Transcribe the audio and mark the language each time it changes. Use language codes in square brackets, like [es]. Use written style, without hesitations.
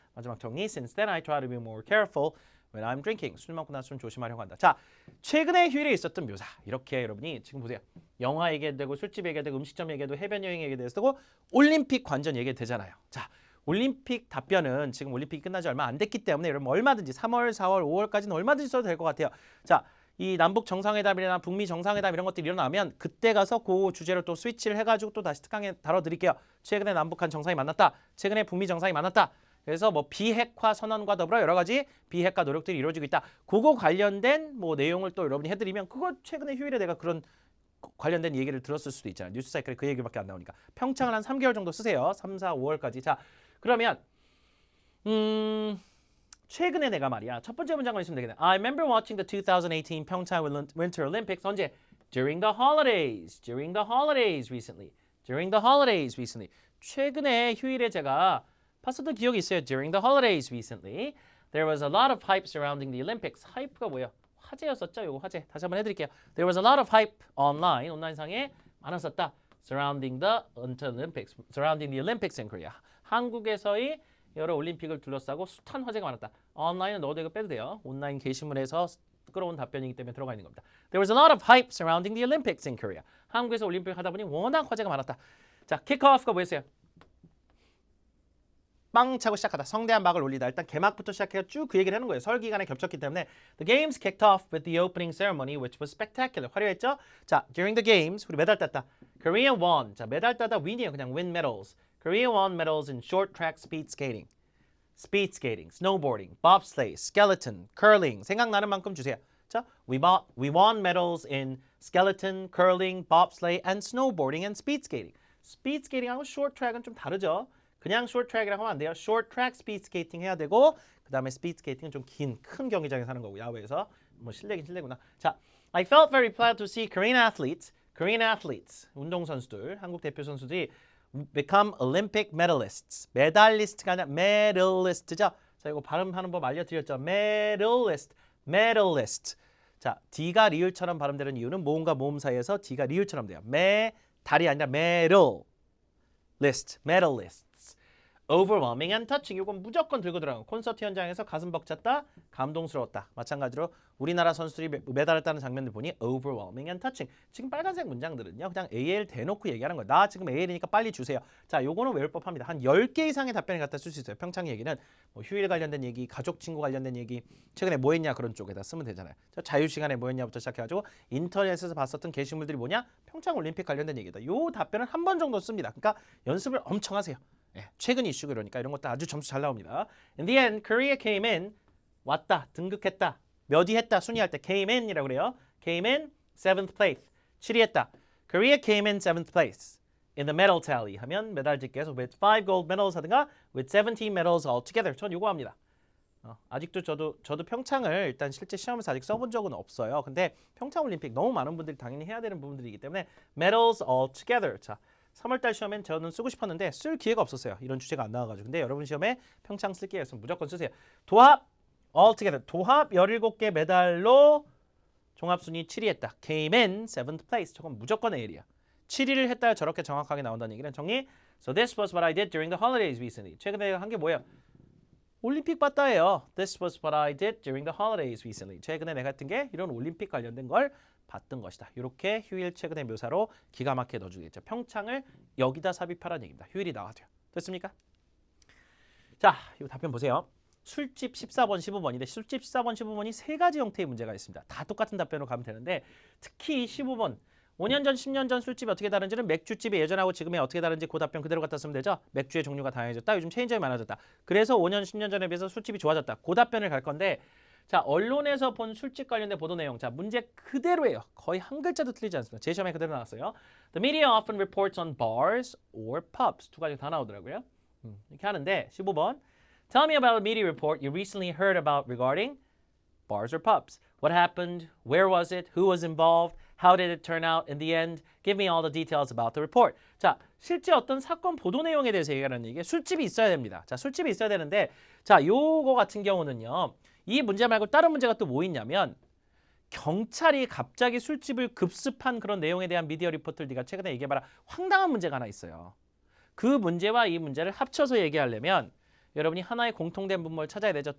[ko] 마지막 정리. [en] Since then I try to be more careful when I'm drinking. [ko] 술 먹고 나서 좀 조심하려고 한다. 자, 최근에 휴일에 있었던 묘사. 이렇게 여러분이 지금 보세요. 영화 얘기해도 되고 술집 얘기해도 되고 음식점 얘기해도 해변 여행 얘기해도 되고 올림픽 관전 얘기해도 되잖아요. 자, 올림픽 답변은 지금 올림픽이 끝나지 얼마 안 됐기 때문에 여러분 얼마든지 3월, 4월, 5월까지는 얼마든지 써도 될 것 같아요. 자, 이 남북 정상회담이나 북미 정상회담 이런 것들이 일어나면 그때 가서 그 주제로 또 스위치를 해가지고 또 다시 특강에 다뤄드릴게요. 최근에 남북한 정상이 만났다. 최근에 북미 정상이 만났다. 그래서 뭐 비핵화 선언과 더불어 여러 가지 비핵화 노력들이 이루어지고 있다. 그거 관련된 뭐 내용을 또 여러분이 해드리면 그거 최근에 휴일에 내가 그런 관련된 얘기를 들었을 수도 있잖아요. 뉴스 사이클에 그 얘기밖에 안 나오니까. 평창을 한 3개월 정도 쓰세요. 3, 4, 5월까지. 자, 그러면 최근에 내가 말이야. 첫 번째 문장만 있으면 되겠네. [en] I remember watching the 2018 Pyeongchang Winter Olympics. [ko] 언제? [en] During the holidays. During the holidays recently. During the holidays recently. [ko] 최근에 휴일에 제가 봤었던 기억이 있어요. [en] During the holidays recently. There was a lot of hype surrounding the Olympics. [ko] hype가 뭐예요? 화제였었죠. 요거 화제. 다시 한번 해드릴게요. [en] There was a lot of hype online. [ko] 온라인상에 많았었다. [en] Surrounding the Olympics. Surrounding the Olympics in Korea. [ko] 한국에서의 여러 올림픽을 둘러싸고 숱한 화제가 많았다. 온라인은 넣어도 이거 빼도 돼요. 온라인 게시물에서 끌어온 답변이기 때문에 들어가 있는 겁니다. [en] There was a lot of hype surrounding the Olympics in Korea. [ko] 한국에서 올림픽을 하다 보니 워낙 화제가 많았다. 자, 킥오프가 뭐였어요? 빵 차고 시작하다. 성대한 막을 올리다. 일단 개막부터 시작해서 쭉 그 얘기를 하는 거예요. 설 기간에 겹쳤기 때문에 [en] The games kicked off with the opening ceremony which was spectacular. [ko] 화려했죠? 자, [en] during the games [ko] 우리 메달 땄다. [en] Korea won. [ko] 자, 메달 따다 win이에요. 그냥 [en] win medals. Korea won medals in short track speed skating. speed skating, snowboarding, bobsleigh, skeleton, curling. [ko] 생각나는 만큼 주세요. [en] 자, we won medals in skeleton, curling, bobsleigh, and snowboarding and speed skating. [ko] speed skating하고 short track은 좀 다르죠. 그냥 short track이라고 하면 안 돼요. short track speed skating 해야 되고 그 다음에 speed skating은 좀 긴, 큰 경기장에서 하는 거고 야외에서 뭐 실내긴 실내구나. [en] 자, I felt very proud to see Korean athletes, [ko] 운동선수들, 한국 대표 선수들이 [en] become Olympic medalists. [ko] 메달리스트가 아니라 medalist죠. 자, 이거 발음하는 법 알려드렸죠. [en] medalist. [ko] 자, D가 리을처럼 발음되는 이유는 모음과 모음 사이에서 D가 리을처럼 돼요. 달이 아니라 medalist. [en] Overwhelming and touching. [ko] 이건 무조건 들고 들어가는 콘서트 현장에서 가슴 벅찼다, 감동스러웠다. 마찬가지로 우리나라 선수들이 메달을 따는 장면들 보니 [en] overwhelming and touching. [ko] 지금 빨간색 문장들은요. 그냥 AL 대놓고 얘기하는 거예요. 나 지금 AL이니까 빨리 주세요. 자, 요거는 외울 법합니다. 한 10개 이상의 답변을 갖다 쓸 수 있어요. 평창 얘기는 뭐 휴일 관련된 얘기, 가족 친구 관련된 얘기, 최근에 뭐 했냐 그런 쪽에다 쓰면 되잖아요. 자유 시간에 뭐 했냐부터 시작해가지고 인터넷에서 봤었던 게시물들이 뭐냐? 평창 올림픽 관련된 얘기다. 요 답변을 한 번 정도 씁니다. 그러니까 연습을 엄청 하세요. 예, 최근 이슈 그러니까 이런 것도 아주 점수 잘 나옵니다. [en] In the end, Korea came in. [ko] 왔다, 등극했다. 몇 위 했다, 순위할 때 came in이라고 그래요. [en] came in 7th place. [ko] 7위 했다. [en] Korea came in 7th place. In the medal tally [ko] 하면 메달 집계에서 [en] with 5 gold medals [ko] 하든가 [en] with 17 medals altogether. [ko] 전 요거 합니다. 아직도 저도 평창을 일단 실제 시험에서 아직 써본 적은 없어요. 근데 평창 올림픽 너무 많은 분들이 당연히 해야 되는 부분들이기 때문에 [en] medals altogether. [ko] 자, 3월달 시험엔 저는 쓰고 싶었는데 쓸 기회가 없었어요. 이런 주제가 안 나와가지고. 근데 여러분 시험에 평창 쓸 기회가 있으면 무조건 쓰세요. 도합 altogether. 도합 17개 메달로 종합순위 7위 했다. [en] came in 7th place. [ko] 저건 무조건 A이야. 7위를 했다 저렇게 정확하게 나온다는 얘기는 정리. [en] So this was what I did during the holidays recently. [ko] 최근에 한 게 뭐예요? 올림픽 봤다예요. [en] This was what I did during the holidays recently. [ko] 최근에 내가 했던 게 이런 올림픽 관련된 걸 봤던 것이다. 이렇게 휴일 최근의 묘사로 기가 막히게 넣어주겠죠. 평창을 여기다 삽입하라는 얘기입니다. 휴일이 나와도요. 됐습니까? 자, 이 답변 보세요. 술집 14번, 15번인데 술집 14번, 15번이 세 가지 형태의 문제가 있습니다. 다 똑같은 답변으로 가면 되는데 특히 15번 5년 전, 10년 전 술집이 어떻게 다른지는 맥주집이 예전하고 지금이 어떻게 다른지 그 답변 그대로 갖다 쓰면 되죠. 맥주의 종류가 다양해졌다. 요즘 체인점이 많아졌다. 그래서 5년, 10년 전에 비해서 술집이 좋아졌다. 그 답변을 갈 건데 자, 언론에서 본 술집 관련된 보도 내용. 자, 문제 그대로예요. 거의 한 글자도 틀리지 않습니다. 제 시험에 그대로 나왔어요. [en] The media often reports on bars or pubs. [ko] 두 가지 다 나오더라고요. 이렇게 하는데 15번. [en] Tell me about a media report you recently heard about regarding bars or pubs. What happened? Where was it? Who was involved? How did it turn out in the end? Give me all the details about the report. [ko] 자, 실제 어떤 사건 보도 내용에 대해서 얘기하는 얘기. 술집이 있어야 됩니다. 자, 술집이 있어야 되는데 자, 요거 같은 경우는요. 이 문제 말고 다른 문제가 또 뭐 있냐면 경찰이 갑자기 술집을 급습한 그런 내용에 대한 미디어 리포트를 네가 최근에 얘기해봐라. 황당한 문제가 하나 있어요. 그 문제와 이 문제를 합쳐서 얘기하려면 여러분이 하나의 공통된 분모를 찾아야 되죠.